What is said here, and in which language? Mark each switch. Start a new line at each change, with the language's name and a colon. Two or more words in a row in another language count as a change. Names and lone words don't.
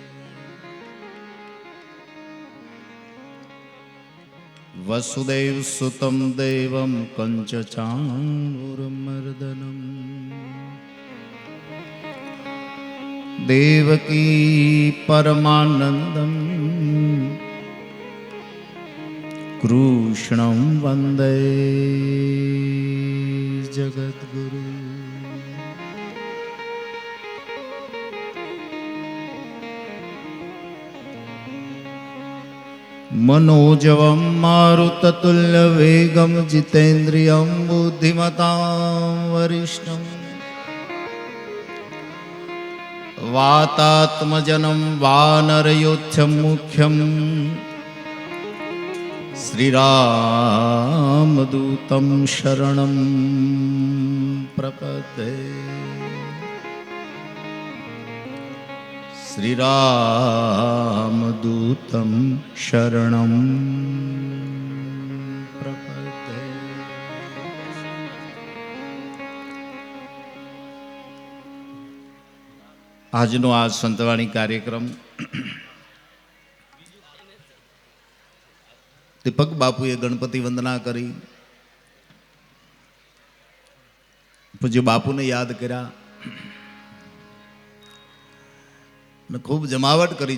Sanskrit: વસુદેવ સુતમ દેવમ કંચચાણૂરમર્દનમ દેવકી પરમાનંદમ કૃષ્ણં વંદે જગદ્ગુરુ. मनोजवं मारुततुल्यवेगं जितेन्द्रियं बुद्धिमतां वरिष्ठं वातात्मजनं वानरयोध्यं मुख्यं श्रीरामदूतं शरणं प्रपद्ये. શ્રીરામદૂતમ શરણમ પ્રપદ્યે.
Gujarati: આજનો આ સંતવાણી કાર્યક્રમ દીપક બાપુએ ગણપતિ વંદના કરી, પૂજ્ય બાપુને યાદ કર્યા, ખૂબ જમાવટ કરી.